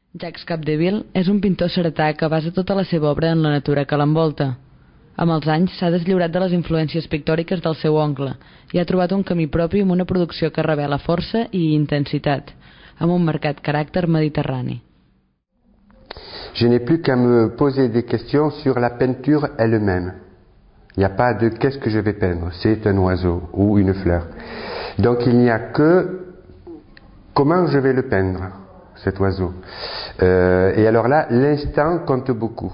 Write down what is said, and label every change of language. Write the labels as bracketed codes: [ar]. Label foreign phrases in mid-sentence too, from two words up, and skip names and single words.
[ca] Jacques Capdeville és un pintor ceretà que basa tota la seva obra en la natura que l'envolta. Amb els anys s'ha deslliurat de les influències pictòriques del seu oncle i ha trobat un camí propi amb una producció que revela força i intensitat, amb un marcat caràcter mediterrani. [fr] Je n'ai plus qu'à me poser des questions sur la peinture elle-même. Il n'y a pas de qu'est-ce que je vais peindre, c'est un oiseau ou une fleur. Donc il n'y a que comment je vais le peindre, cet oiseau. Et alors là, l'instant compte beaucoup.